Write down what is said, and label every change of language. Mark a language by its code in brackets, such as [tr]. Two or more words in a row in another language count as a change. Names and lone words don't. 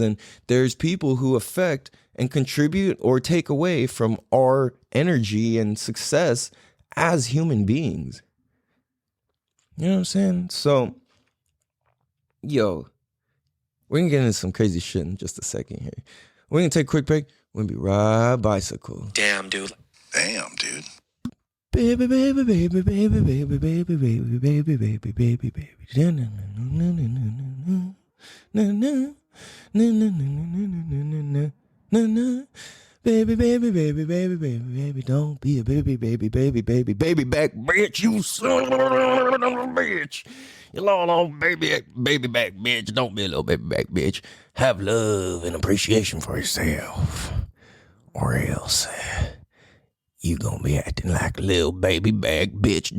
[en] And there's people who affect and contribute or take away from our energy and success as human beings. You know what I'm saying? So, we're going to get into some crazy shit in just a second here. We're going to take a quick break. We're going to be right bicycle. Damn, dude. Damn, dude. Baby, baby, baby, baby, baby, baby, baby, baby, baby, baby, baby. Na na na na na na na na na. Baby, baby, baby, baby, baby, baby, don't be a baby, baby, baby, baby, baby back bitch, you son of a bitch. You little baby back bitch. Don't be a little baby back bitch. Have love and appreciation for yourself, or else you gonna be acting like a little baby back bitch.